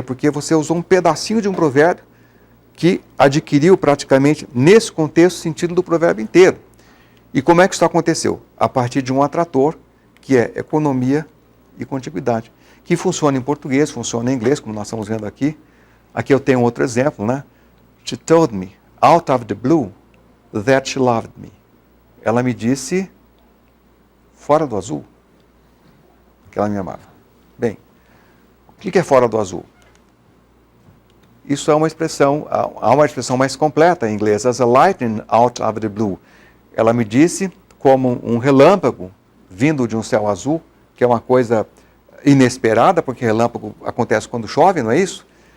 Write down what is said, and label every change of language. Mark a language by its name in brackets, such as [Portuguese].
[Portuguese] Porque você usou um pedacinho de um provérbio que adquiriu praticamente, nesse contexto, o sentido do provérbio inteiro. E como é que isso aconteceu? A partir de um atrator, que é economia e contiguidade, que funciona em português, funciona em inglês, como nós estamos vendo aqui. Aqui eu tenho outro exemplo, né? [English] She told me, out of the blue, that she loved me. [Portuguese] Ela me disse, fora do azul, que ela me amava. Bem, o que é fora do azul? Isso é uma expressão, há uma expressão mais completa em inglês, [English] as a lightning out of the blue. [Portuguese] Ela me disse como um relâmpago vindo de um céu azul, que é uma coisa inesperada, porque relâmpago acontece quando chove, não é isso?